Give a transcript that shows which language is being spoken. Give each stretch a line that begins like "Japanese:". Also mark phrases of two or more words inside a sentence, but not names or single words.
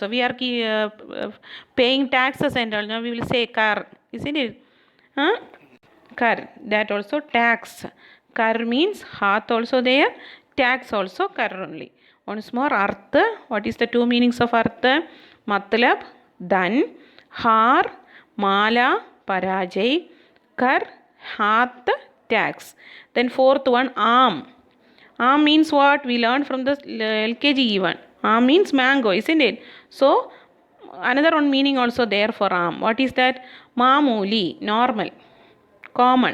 English: We are paying taxes and all. Now we will say kar. Isn't it? Huh? Kar. That also tax. Kar means hath also there. Tax also kar only. Once more, arth. What is the two meanings of arth? Matlab,
Hindi: धन। हार, माला, पराजय.
English: Kar, hath, tax. Then fourth one, am. Am means what? We learned from the LKG even. Am means mango, isn't it? So another one meaning also there for am. What is that? Mamuli, normal, common.